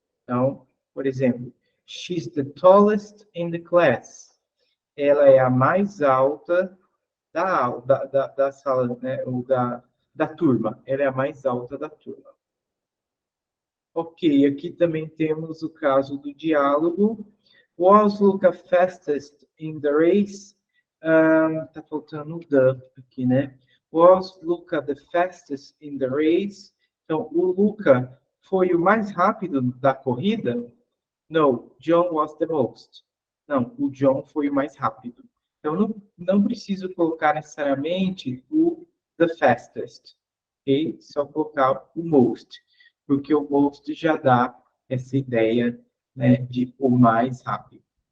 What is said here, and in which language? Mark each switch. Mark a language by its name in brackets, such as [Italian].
[Portuguese] Então, por exemplo, [English] she's the tallest in the class. [Portuguese] Ela é a mais alta da sala, né, ou da turma. Ela é a mais alta da turma. Ok, aqui também temos o caso do diálogo. [English] Was Luca fastest in the race? [Portuguese] Tá faltando o the aqui, né? [English] Was Luca the fastest in the race? [Portuguese] Então, o Luca foi o mais rápido da corrida? [English] No, John was the most. [Portuguese] Não, o John foi o mais rápido. Então, não preciso colocar necessariamente o the fastest, ok? Só colocar o most, porque o most já dá essa ideia, né, de o mais rápido.